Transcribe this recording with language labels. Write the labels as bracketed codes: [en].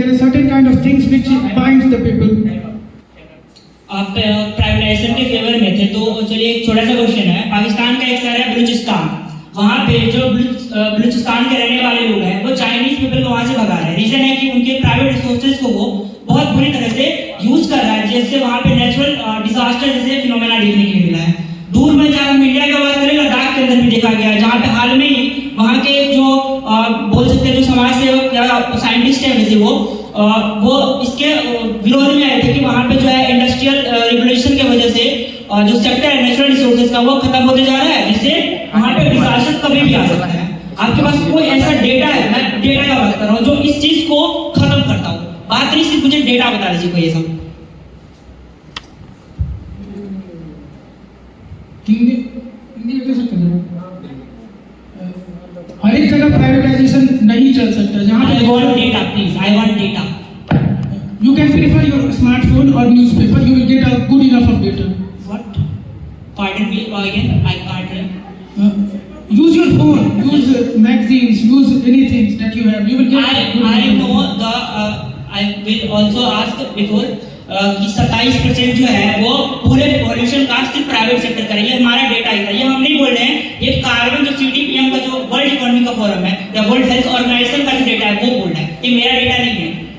[en] There is certain kind of things which binds the people. [hi] आप privatisation के favour में थे, तो चलिए एक छोटा सा क्वेश्चन है। पाकिस्तान का एक शहर है बलूचिस्तान, वहाँ पे जो बलूचिस्तान के रहने वाले लोग हैं वो चाइनीज पीपल को वहां से भगा रहे हैं। रीजन है कि उनके प्राइवेट रिसोर्सेज को वो बहुत बुरी तरह से यूज कर रहा है, जिससे वहां पे नेचुरल डिजास्टर जैसे फिनोमेना देखने के लिए मिला है। दूर में जहाँ हम इंडिया की बात करें, लद्दाख के अंदर भी देखा गया है, जहाँ पे हाल में ही वहाँ के जो बोल सकते हैं जो समाज सेवक या साइंटिस्ट है वैसे वो इसके विरोध में आए थे कि वहाँ पे जो है इंडस्ट्रियल रेवोल्यूशन की वजह से जो सेक्टर है नेचुरल रिसोर्सेज का वो खत्म होते जा रहा है, जिससे वहाँ पे डिजास्टर कभी भी आ सकता है। आपके पास कोई ऐसा डेटा है, मैं डेटा का बात कर रहा हूँ, जो इस चीज को खत्म करता हूँ। बात नहीं, सिर्फ मुझे डेटा बता दीजिए कोई ऐसा। हिंदी में कैसे करें? हर एक जगह प्राइवेटाइजेशन नहीं चल सकता। जहाँ [en] I want data, please. I want data. you can prefer your smartphone or newspaper, you will get a good enough of data. What? Pardon me again. I can't. Use your phone, use magazines, use anything that you have. You will get. I know the. I will also ask before [hi] कि 27% जो है वो पूरे pollution का सिर्फ private sector करेंगे। हमारा data ही था, ये हम नहीं बोल रहे हैं। ये कार्बन जो CDPM का जो वर्ल्ड इकोनॉमिक फोरम है या वर्ल्ड हेल्थ ऑर्गेनाइजेशन का जो डेटा है वो बोल रहा है, ये मेरा डेटा नहीं है।